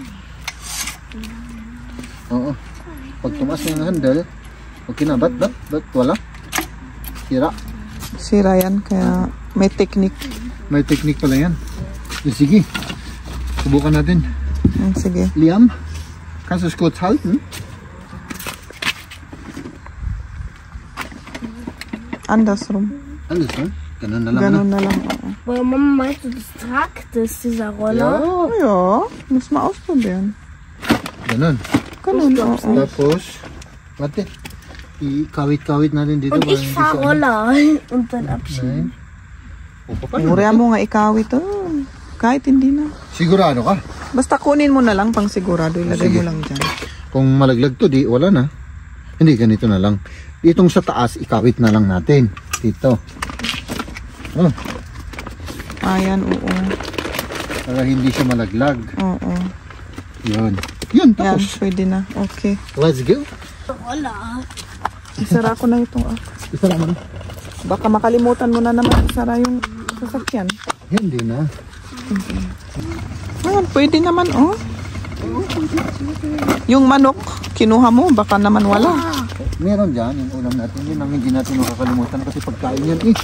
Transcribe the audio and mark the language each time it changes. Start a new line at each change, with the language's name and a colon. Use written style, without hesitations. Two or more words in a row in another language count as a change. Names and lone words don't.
Filipino: Oo. Pag tumaas na yung handle, okay na. Ba't wala? Sira. Sira yan. Kaya may technique. May technique pala yan. Sige. Subukan natin. Sige. Liam,
German: kannst du es kurz halten? Andersrum. Andersrum?
Filipino: Ganun na lang. Ganun na lang.
German: Aber Mama, meinst du, das tragt es, dieser Roller? Ja, muss man ausprobieren.
Filipino: Ganun. Ganun, oo. Tapos, warte. Ikawit-kawit natin dito.
German: Und ich fahr Roller und dann abschieben.
Filipino: Mura mo nga ikawit. Kahit hindi na. Sigurado ka? Basta kunin mo na lang pang sigurado. Ilagay Sige. mo lang dyan. Kung malaglag to, di wala na. Hindi, ganito na lang. Ditong sa taas, ikawit na lang natin. Dito. Ayan, oo. Para hindi siya malaglag. Oo. Yun, Yan, tapos. pwede na. Okay.
English: Let's go.
Filipino: Roller. Isara ko na itong Isara mo na. Baka makalimutan mo na naman isara yung sasakyan. Hindi na. Ayan, pwede naman, Yung manok, kinuha mo, baka naman wala. Meron dyan, yung ulam natin. Yun ang hindi natin makakalimutan kasi pagkain yan eh.